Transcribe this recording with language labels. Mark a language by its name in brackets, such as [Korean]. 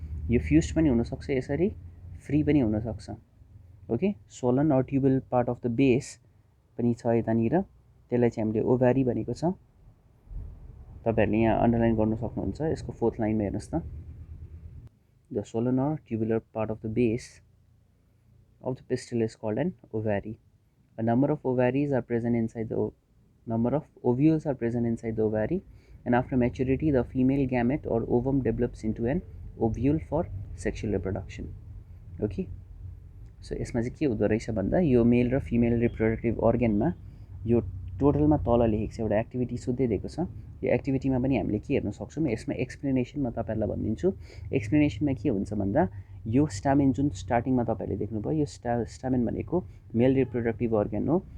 [Nepali] यो फ्युज पनि हुनसक्छ, यसरी फ्री पनि हुनसक्छ। Okay, Solan or tubal part of the base पनि छ यतानिर, त्यसलाई चाहिँ हामीले ओभ्यारी भनेको छ। [English] तपाईँहरूले यहाँ अन्डरलाइन गर्नु सक्नुहुन्छ, यसको 4th लाइनमा हेर्नुहोस् त, the swollen or tubular part of the base of the pistil is called an ovary. A number of ovaries are present inside the number of ovules are present inside the ovary, and after maturity the female gamete or ovum develops into an ovule for sexual reproduction. [Nepali] Okay, so यसमा चाहिँ के हुँदो रहेछ भन्दा, यो मेल र female reproductive अर्गेनमा यो टोटलमा तल लेखेको छ, एउटा एक्टिभिटी सुत्दै दिएको छ। यो एक्टिभिटीमा पनि हामीले के हेर्न सक्छौँ, यसमा एक्सप्लेनेसन म तपाईँहरूलाई भनिदिन्छु। एक्सप्लेनेसनमा के हुन्छ भन्दा, यो स्टामेन जुन स्टार्टिङमा तपाईँहरूले देख्नुभयो, यो स्टामेन भनेको मेल रिप्रोडक्टिभ अर्गेन हो।